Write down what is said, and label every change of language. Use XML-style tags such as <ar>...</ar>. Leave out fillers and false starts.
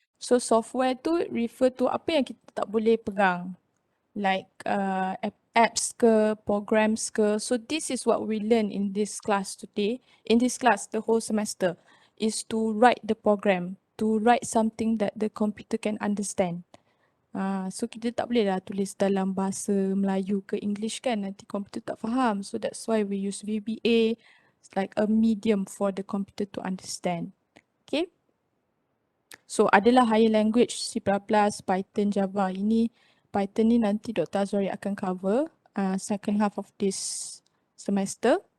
<ms>So software tu</ms> <en>refer to</en> <ms>apa yang kita tak boleh pegang.</ms> <en>Like apps ke, programs ke. So this is what we learn in this class today. In this class, the whole semester is to write the program. To write something that the computer can understand.</en> <ms>So kita tak boleh lah tulis dalam bahasa Melayu ke English kan. Nanti komputer tak faham.</ms> <en>So that's why we use VBA. It's like a medium for the computer to understand. Okay. So</en> <ms>adalah</ms> <en>higher language, C++, Python, Java.</en> <ms>Ini</ms> <en>Python</en> <ms>ni nanti</ms> <en>Dr. Azwari</en> <ms>akan</ms> <en>cover second half of this semester.</en>